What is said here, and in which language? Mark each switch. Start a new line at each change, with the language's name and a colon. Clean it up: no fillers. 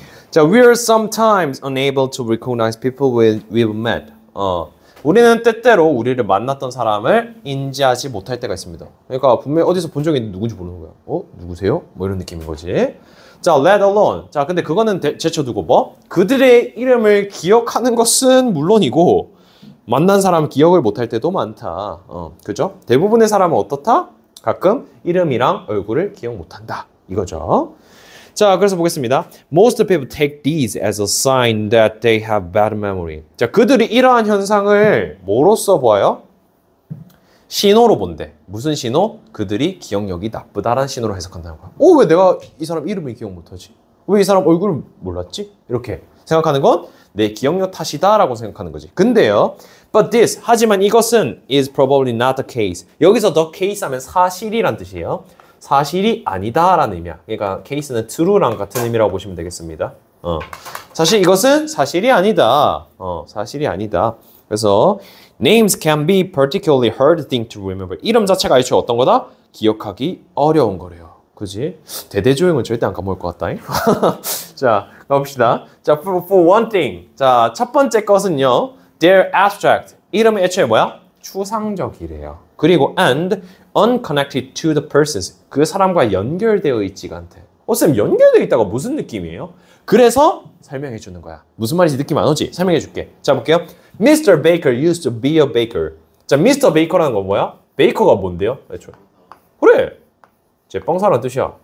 English: 자, we are sometimes unable to recognize people we've met.
Korean: 우리는 때때로 우리를 만났던 사람을 인지하지 못할 때가 있습니다. 그러니까 분명히 어디서 본 적이 있는데 누군지 모르는 거야. 누구세요? 뭐 이런 느낌인 거지. 자,
English: let alone.
Korean: 자, 근데 그거는 제쳐두고 뭐? 그들의 이름을 기억하는 것은 물론이고 만난 사람 기억을 못할 때도 많다. 그죠? 대부분의 사람은 어떻다? 가끔 이름이랑 얼굴을 기억 못한다. 이거죠. 자, 그래서 보겠습니다.
English: Most people take these as a sign that they have bad memory.
Korean: 자, 그들이 이러한 현상을 뭐로써 보아요? 신호로 본대. 무슨 신호? 그들이 기억력이 나쁘다라는 신호로 해석한다는 거야. 왜 내가 이 사람 이름을 기억 못하지? 왜 이 사람 얼굴을 몰랐지? 이렇게 생각하는 건 내 기억력 탓이다라고 생각하는 거지. 근데요.
English: But this,
Korean: 하지만 이것은
English: is probably not the case.
Korean: 여기서 the case 하면 사실이란 뜻이에요. 사실이 아니다라는 의미야. 그러니까 case는 true랑 같은 의미라고 보시면 되겠습니다. 사실 이것은 사실이 아니다. 사실이 아니다. 그래서
English: names can be particularly hard thing to remember.
Korean: 이름 자체가 애초에 어떤 거다? 기억하기 어려운 거래요. 그지? 대대조용은 절대 안 까먹을 것 같다. 자, 가봅시다. 자,
English: for one thing.
Korean: 자, 첫 번째 것은요.
English: They're abstract.
Korean: 이름은 애초에 뭐야? 추상적이래요. 그리고
English: and unconnected to the persons.
Korean: 그 사람과 연결되어 있지가 않대. 쌤, 연결되어 있다가 무슨 느낌이에요? 그래서 설명해 주는 거야. 무슨 말인지 느낌 안 오지? 설명해 줄게. 자, 볼게요.
English: Mr. Baker used to be a baker. 자, Mr.
Korean: Baker라는 건 뭐야? 베이커가 뭔데요? 애초에. 그래. 제빵사라는 뜻이야.